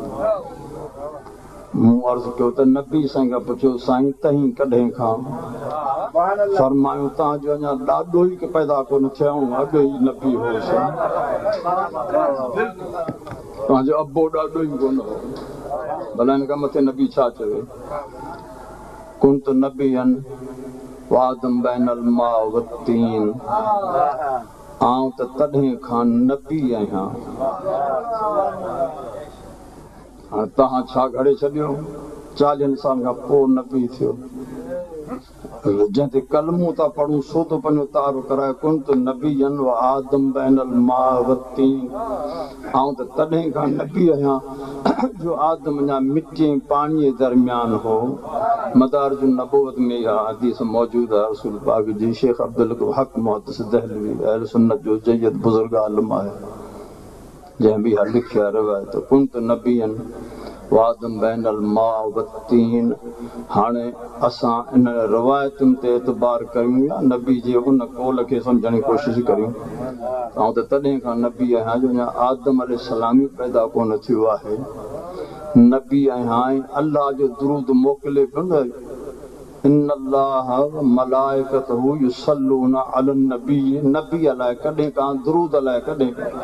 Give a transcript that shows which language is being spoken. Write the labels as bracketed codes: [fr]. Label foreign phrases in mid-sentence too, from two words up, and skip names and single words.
[sd] मूं अर्ज़ु कयो त नबी साईं खां पुछियो, साईं तव्हीं कॾहिं खां? फरमायूं तव्हांजो अञा ॾाॾो ई पैदा कोन थिया, अॻु ई नबी होसि, तव्हांजो अबो ॾाॾो ई कोन हो। भला हिन खां मथे नबी छा चवे? [ar] كنت نبيا وآدم بين الماء والطين, [sd] आऊं त तॾहिं खां नबी आहियां। हाणे तव्हां छा घड़े छॾियो? 40 साल खां पोइ नबी थियो। जंहिं ते कलमूं था पढ़ूं सो थो पंहिंजो तारो कराए, [ar] كنت نبيا وآدم بين الماء والطين, [sd] आऊं त तॾहिं खां नबी आहियां जो आदम अञा मिटीअ पाणीअ दरमियान हो। मदारिज नबूवत में इहा हदीस मौजूदु आहे रसूल पाक जी। शेख अब्दुल हक मुहद्दिस दहलवी अहल सुन्नत जो जयद बुज़ुर्ग आलिम आहे, जंहिं बि इहा लिखी आहे रिवायत, [ar] كنت نبيا وآدم بين الماء والطين. [sd] हाणे असां इन रिवायतुनि ते एतबार करियूं या नबी जे उन कौल खे सम्झण जी कोशिशि करियूं। ऐं त तॾहिं खां नबी आहियां जो अञा आदम अलैहिस्सलाम ई पैदा कोन थियो आहे। नबी आहियां ऐं अलाह जो दुरूद मोकिले पियो न, [ar] إن الله ملائكته يصلون على النبي, [sd] नबी अलाए कॾहिं खां, दुरूद अलाए कॾहिं खां।